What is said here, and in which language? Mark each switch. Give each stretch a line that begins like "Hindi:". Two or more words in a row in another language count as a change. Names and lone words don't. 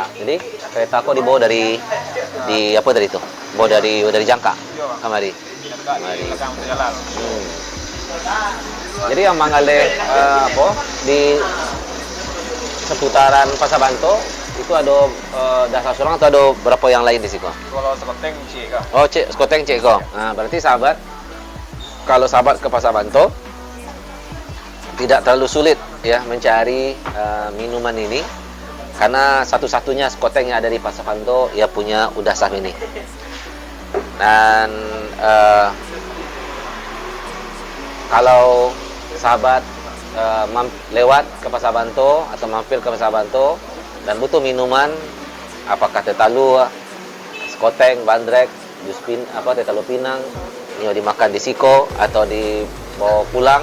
Indonesian: Jadi kereta kok dibawa dari apa dari itu? Bawa dari Jangka. Iya, Bang.
Minangkabau: Kamari.
Indonesian: Jangka di belakang jalan. Jadi yang mengalih di seputaran Pasar Banto itu ada dasar seorang atau ada berapa yang lain di Siko? Kalau sekoteng cik kah? Oh, Skoteng Cik Ko. Nah, berarti sahabat, kalau sahabat ke Pasar Banto tidak terlalu sulit ya mencari minuman ini, karena satu-satunya Skoteng yang ada di Pasar Banto ya punya Udah Saf ini. Dan kalau sahabat lewat ke Pasar Banto atau mampir ke Pasar Banto dan butuh minuman, apakah teh talu, Skoteng, bandrek, jus teh talu Pinang, ini dimakan di Siko atau dibawa pulang.